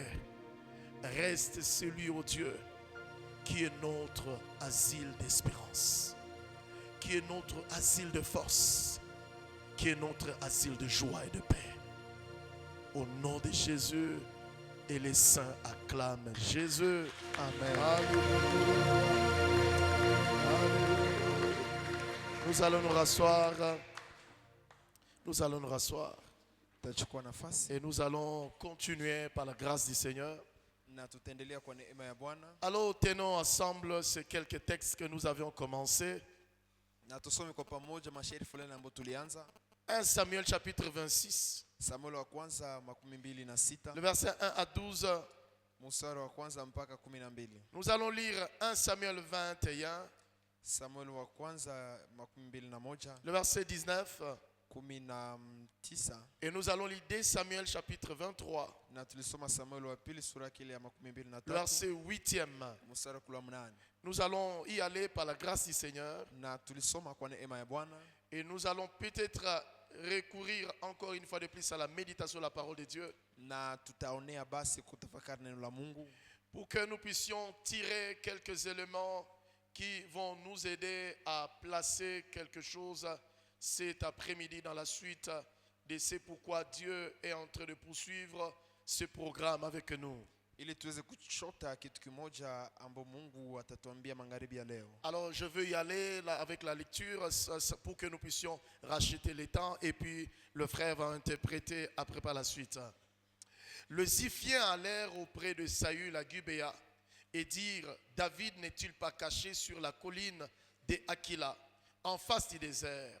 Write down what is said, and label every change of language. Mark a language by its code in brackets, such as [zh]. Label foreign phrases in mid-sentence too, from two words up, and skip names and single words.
[fr] Reste celui, ô Dieu, qui est notre asile d'espérance, qui est notre asile de force, qui est notre asile de joie et de paix. Au nom de Jésus, et les saints acclament Jésus. Amen. Alléluia. Alléluia. Nous allons nous rasseoir. Nous allons nous rasseoir. [sw] Tutachukua nafasi [fr] Et nous allons continuer par la grâce du Seigneur. [sw] na tutaendelea kwa neema ya Bwana. [fr] Alors tenons ensemble ces quelques textes que nous avions commencés. [sw] Na tusome kwa pamoja mashairi fulani ambayo tulianza. [fr] 1 Samuel chapitre 26, [sw] Samuel wa kwanza 26, [fr] le verset 1 à 12. [sw] mstari wa kwanza mpaka 12. [fr] Nous allons lire 1 Samuel 21, [sw] Samuel wa kwanza 21, [fr] le verset 19. [sw] 19, [fr] Et nous allons lire 2 Samuel chapitre 23, [sw] na tulisoma Samuel wa pili sura ile ya [fr] le 23, verset 8e. [sw] mstari wa 8. [fr] Nous allons y aller par la grâce du Seigneur. [sw] Na tulisoma kwa neema ya Bwana, [fr] Et nous allons peut-être recourir encore une fois de plus à la méditation de la parole de Dieu, [sw] na tutaonea basi kutafakari neno la Mungu [fr] pour que nous puissions tirer quelques éléments qui vont nous aider à placer quelque chose cet après-midi dans la suite de ce pourquoi Dieu est en train de poursuivre ce programme avec nous. [sw] ili tuweze kuchota kitu kimoja ambapo Mungu atatuambia magharibi ya leo. [fr] Alors je veux y aller là, avec la lecture pour que nous puissions racheter les temps et puis le frère va interpréter après par la suite. Le Ziphien allèrent auprès de Saül à Gubéa et dirent: David n'est-il pas caché sur la colline de Aquila, en face du désert?